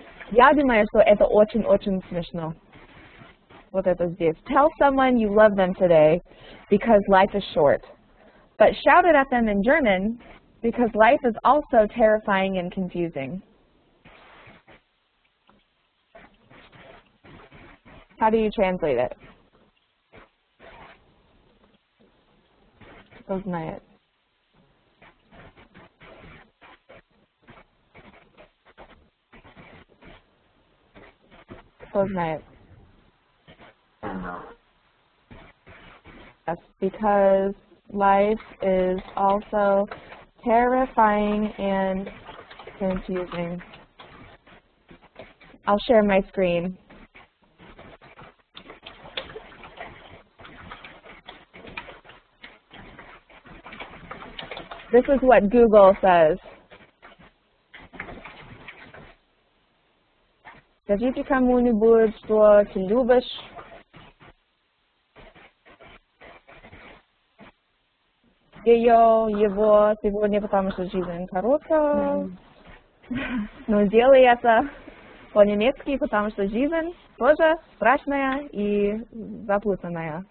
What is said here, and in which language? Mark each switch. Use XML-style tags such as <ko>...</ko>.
<ru>Я думаю, что это очень-очень смешно. Вот это здесь.</ru> <en>Tell someone you love them today because life is short. But shout it at them in German because life is also terrifying and confusing. How do you translate it?</en> <ru>Кто знает? Кто знает?</ru> <en>No. Yes, because life is also terrifying and confusing. I'll share my screen. This is what Google says.</en> <ru>Скажите кому-нибудь, что ты любишь. Его сегодня, потому что жизнь короткая. Но делай это по-немецки, потому что жизнь тоже страшная и запутанная.</ru>